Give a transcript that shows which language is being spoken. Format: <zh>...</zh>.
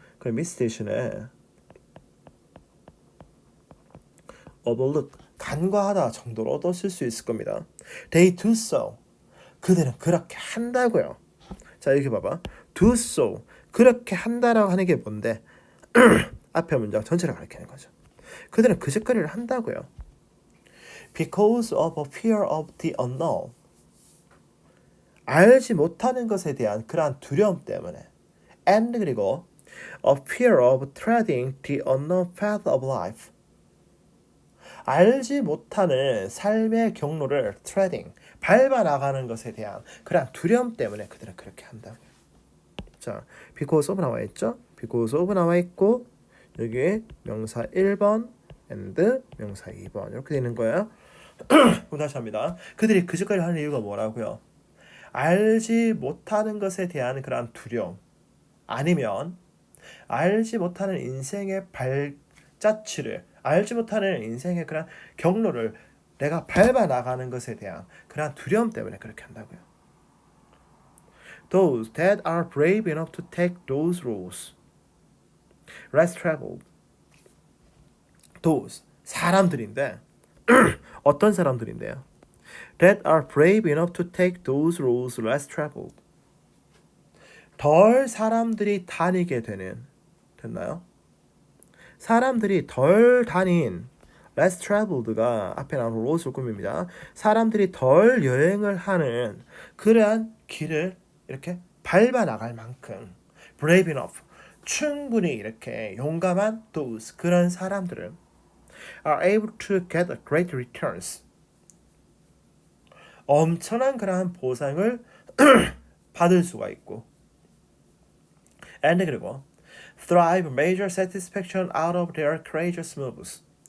<ko>그럼 miss 대신에 overlook 간과하다 정도로도 쓸 수 있을 겁니다.</ko> <en>They do so.</en> <ko>그들은 그렇게 한다고요. 자, 여기 봐봐. do so. 그렇게 한다라고 하는 게 뭔데? 앞에 문장 전체를 가리키는 거죠. 그들은 그 짓거리를 한다고요.</ko> <en>Because of a fear of the unknown.</en> <ko>알지 못하는 것에 대한 그러한 두려움 때문에.</ko> <en>And</en> <ko>그리고</ko> <en>a fear of treading the unknown path of life.</en> <ko>알지 못하는 삶의 경로를 treading, 밟아 나가는 것에 대한 그런 두려움 때문에 그들은 그렇게 한다고요. 자, because of 나와 있죠? because of 나와 있고 여기 명사 1번 and 명사 2번 이렇게 되는 거예요. 그럼 다시 합니다. 그들이 그 짓거리를 하는 이유가 뭐라고요? 알지 못하는 것에 대한 그런 두려움 아니면 알지 못하는 인생의 발자취를 알지 못하는 인생의 그런 경로를 내가 밟아 나가는 것에 대한 그런 두려움 때문에 그렇게 한다고요.</ko> <en>Those that are brave enough to take those roads less traveled.</en> <ko>Those 사람들인데 어떤 사람들인데요?</ko> <en>That are brave enough to take those roads less traveled.</en> <ko>덜 사람들이 다니게 되는 됐나요? 사람들이 덜 다닌 less traveled가 앞에 나오는 road을 꾸밉니다. 사람들이 덜 여행을 하는 그러한 길을 이렇게 밟아 나갈 만큼 brave enough 충분히 이렇게 용감한 those 그런 사람들은</ko> <en>are able to get a great returns</en> <ko>엄청난 그러한 보상을 받을 수가 있고 and 그리고</ko> <en>thrive major satisfaction out of their courageous moves.</en>